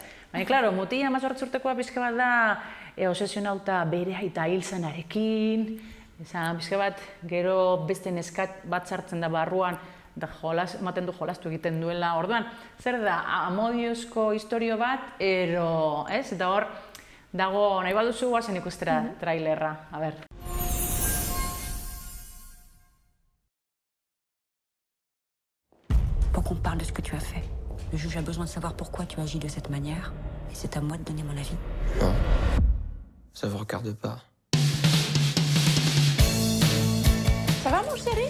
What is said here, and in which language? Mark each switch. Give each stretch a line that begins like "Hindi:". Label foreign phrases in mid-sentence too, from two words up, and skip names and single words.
Basque: Baina, klaro, mutila 18 urtekoa pixka bat da obsesionauta bere aita hil zenarekin, pixka bat gero beste neskat bat sartzen da barruan, eta ematen du jolastu egiten duela. Orduan, zer da, amodiozko historio bat, ez? Eta hor, dago, nahi baduzu guazen ikustera trailerra, a ber.
French: Pour qu'on parle de ce que tu as fait. Le juge a besoin de savoir pourquoi tu agis de cette manière, et c'est à moi de donner mon avis. Non, ça vous regarde pas. Ça va, mon chéri?